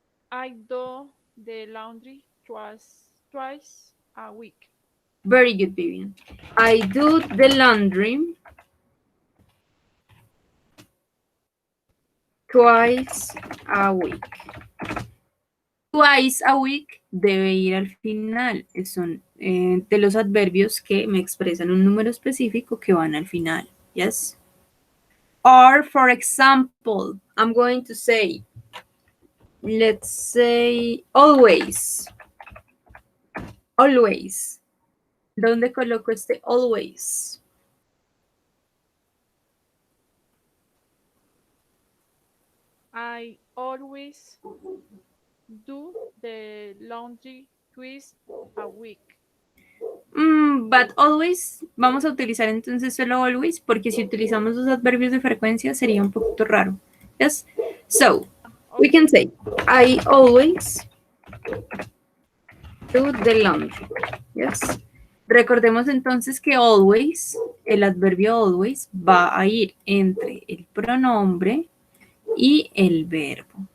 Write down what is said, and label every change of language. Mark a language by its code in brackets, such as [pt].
[en] I do the laundry twice a week. Very good, Vivian. I do the laundry twice a week. [es] Twice a week debe ir al final. Son de los adverbios que me expresan un número específico que van al final. [en] Yes? Or, for example, I'm going to say, let's say, always. Always. [es] ¿Dónde coloco este always? [en] I always do the laundry twice a week. [es] But always, vamos a utilizar entonces solo always, porque si utilizamos los adverbios de frecuencia sería un poquito raro. [en] Yes? So, we can say, I always do the laundry. Yes? [es] Recordemos entonces que always, el adverbio always, va a ir entre el pronombre y el verbo.